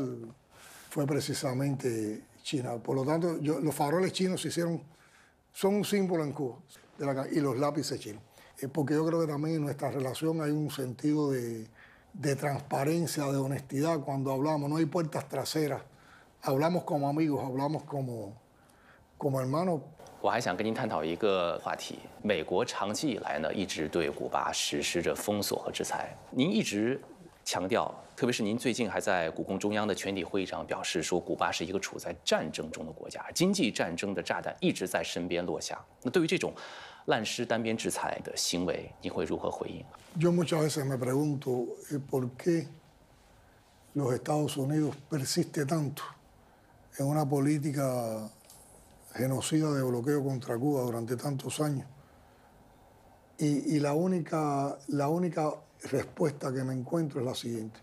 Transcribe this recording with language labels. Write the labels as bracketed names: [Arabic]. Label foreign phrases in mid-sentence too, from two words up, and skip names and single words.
[Spanish] Fue precisamente China. Por lo tanto, los faroles chinos son un símbolo en Cuba, y los lápices chinos. Porque yo creo que también en nuestra relación hay un sentido de transparencia, de honestidad cuando hablamos. No hay puertas traseras. Hablamos como amigos, hablamos como hermanos. [Chinese] 我还想跟您探讨一个话题：美国长期以来呢，一直对古巴实施着封锁和制裁。您一直强调，特别是您最近还在古共中央的全体会议上表示说，古巴是一个处在战争中的国家，经济战争的炸弹一直在身边落下。那对于这种滥施单边制裁的行为，您会如何回应？ [Spanish] Yo muchas veces me pregunto por qué los Estados Unidos persiste tanto en una política genocida de bloqueo contra Cuba durante tantos años. Y la única respuesta que me encuentro es la siguiente.